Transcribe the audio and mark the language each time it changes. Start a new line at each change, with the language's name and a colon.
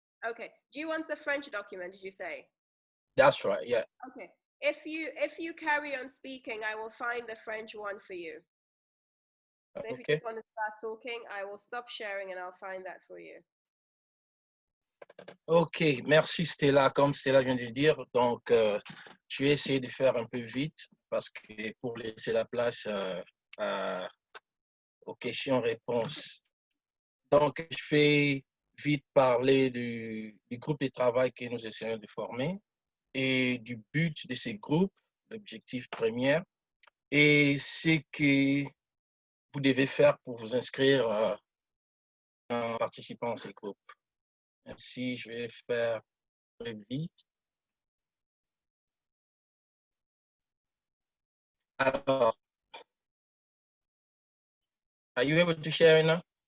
English: Okay. Do you want the French document, did you say? That's right, yeah. Okay. If you carry on speaking, I will find the French one for you. So if you just want to start talking, I will stop sharing and I'll find that for you.
French: Ok, merci Stella. Comme Stella vient de dire, donc je vais essayer de faire un peu vite parce que pour laisser la place aux questions-réponses. Donc, je vais vite parler du groupe de travail que nous essayons de former et du but de ces groupes, l'objectif premier, et ce que vous devez faire pour vous inscrire en participant à ces groupes. Ainsi, je vais faire très vite.
English: Alors, are you able to share now?